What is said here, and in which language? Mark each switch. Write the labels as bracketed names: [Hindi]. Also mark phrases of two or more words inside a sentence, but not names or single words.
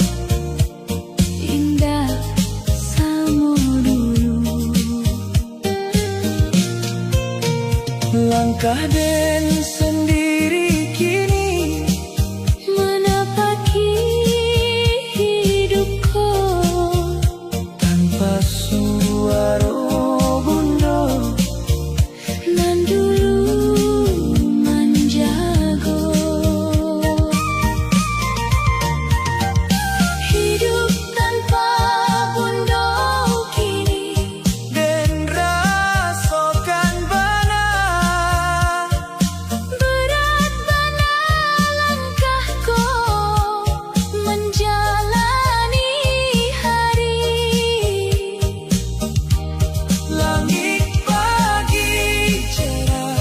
[Indonesian] indah sama dulu. [Minangkabau] Langkah den sendiri kini [Indonesian] Menapaki hidupku [Minangkabau] tanpa suaro bundo nan dulu manjago. Hidup tanpa bundo kini den rasokan bana [Indonesian] berat pada langkahku menjalani hari. langit pagi cerah